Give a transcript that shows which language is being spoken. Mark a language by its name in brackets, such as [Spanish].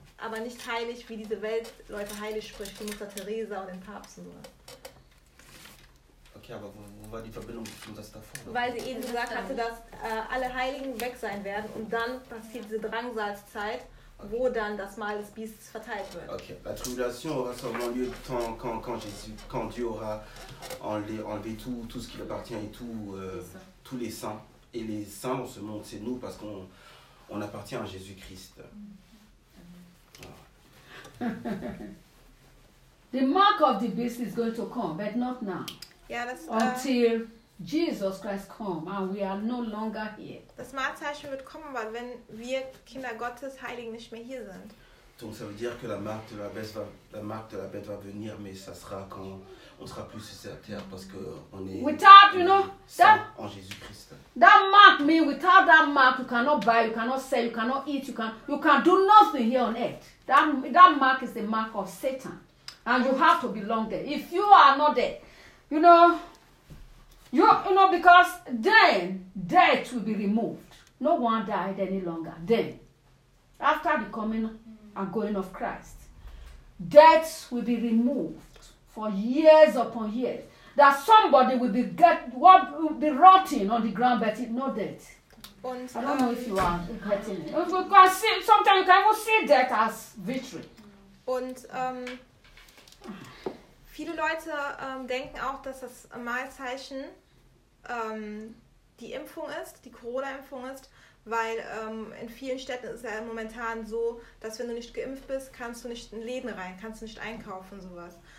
[German] Aber nicht heilig, wie diese Welt Leute heilig spricht, wie Mutter Teresa und den Papst und so. Okay, aber wo war die Verbindung zwischen das davor? Weil sie eben gesagt hatte, dass alle Heiligen weg sein werden und dann passiert diese Drangsalszeit. Wo dann das Mal des Biestes verteilt wird. [French] Okay, la tribulation aura seulement lieu tant quand Jésus, quand Dieu aura enlevé tout ce qui appartient et tous les saints. Et les saints dans ce monde, c'est nous parce qu'on appartient à Jésus-Christ. [English] The mark of the beast is going to come, but not now. Yeah, until Jesus Christ come and we are no longer here. [German] Das Markzeichen wird kommen, weil wenn wir Kinder Gottes Heiligen nicht mehr hier sind. [French] Donc ça veut dire que la marque de la bête va venir, mais ça sera quand on sera plus sur cette terre parce que on est. [English] Without, you know, that, [French] en Jésus Christ. [English] That mark means without that mark you cannot buy, you cannot sell, you cannot eat, you can do nothing here on earth. That mark is the mark of Satan, and you have to belong there. If you are not there, you know. You know, because then death will be removed. No one died any longer. Then, after the coming and going of Christ, death will be removed for years upon years. That somebody will be rotting on the ground, but it's not death. [German] Und, [English] I don't know if you are getting it. Sometimes you can even see that as victory. [German] Und viele Leute denken auch, dass das Mahlzeichen die Impfung ist, die Corona-Impfung ist, weil in vielen Städten ist es ja momentan so, dass wenn du nicht geimpft bist, kannst du nicht in Läden rein, kannst du nicht einkaufen und sowas.